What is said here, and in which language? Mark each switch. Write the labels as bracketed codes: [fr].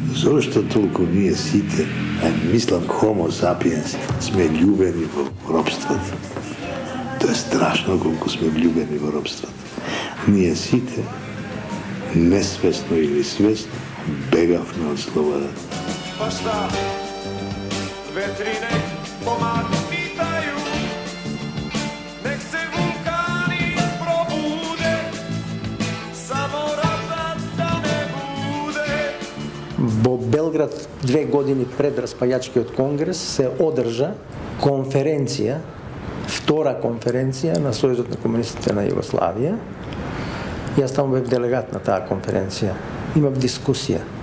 [mk] Зошто толку ние сите, мислам homo sapiens, сме љубени во робството? Тоа е страшно колку сме влюбени во робството. Ние сите, несвесно или свесно, бегавме од слободата. [sr] Па шта, ветрине помак питају, нек се вулкани пробуде, само ратат да не буде. [mk] Во Белград 2 години пред распајачкиот конгрес се одржа конференција, втора конференција на Сојузот на комунистите на Југославија. Јас таму бев делегат на таа конференција. Имав дискусија.